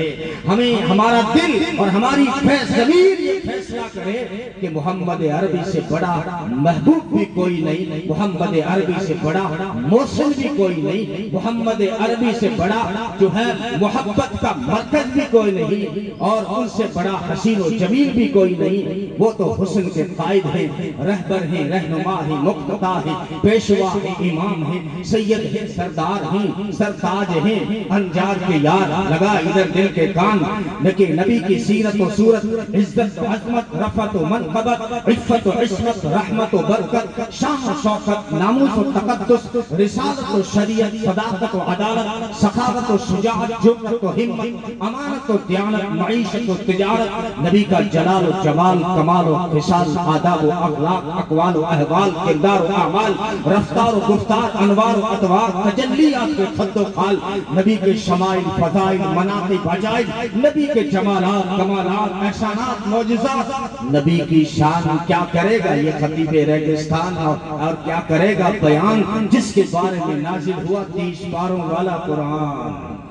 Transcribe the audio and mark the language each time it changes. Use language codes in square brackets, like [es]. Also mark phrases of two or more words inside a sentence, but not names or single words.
[ur] ہمیں ہمارا دل اور ہماری ضمیر یہ فیصلہ کرے کہ محمد عربی سے بڑا محبوب بھی کوئی نہیں، محمد عربی سے بڑا محسن بھی کوئی نہیں، محمد عربی سے بڑا جو ہے محبت کا مرکز بھی کوئی نہیں، اور ان سے بڑا حسین و جمیل بھی کوئی نہیں۔ وہ تو حسن کے قائد ہیں، رہبر ہیں، رہنما ہیں، مقتدا ہیں، پیشوا ہیں، امام ہیں، سید ہیں، سردار ہیں، سرتاج ہیں، انجاز کے یار۔ لگا ادھر دل کے کان، لیکن نبی کی سیرت و صورت، عزت و عظمت، رفعت و منقبت، عفت و عصمت، رحمت و برکت، شان و شوکت، ناموس و تقدس، رسالت و شریعت، صداقت و عدالت، سخاوت و شجاعت، جرأت و ہمت، امانت و دیانت، معیشت و تجارت، نبی کا جلال و جمال، کمال و خصال، آداب و اخلاق، اقوال و احوال، کردار و اعمال، رفتار و گفتار، انوار و اطوار، تجلیات کے خد و خال، نبی کے شمائل، فضائل، مناقب، عجائب، نبی کے جمالات، کمالات، احسانات، معجزات، نبی کی شان کیا کرے گا یہ خطیب ریگستان، اور کیا کرے گا بیان جس کے بارے میں نازل ہوا 30 پاروں والا قرآن۔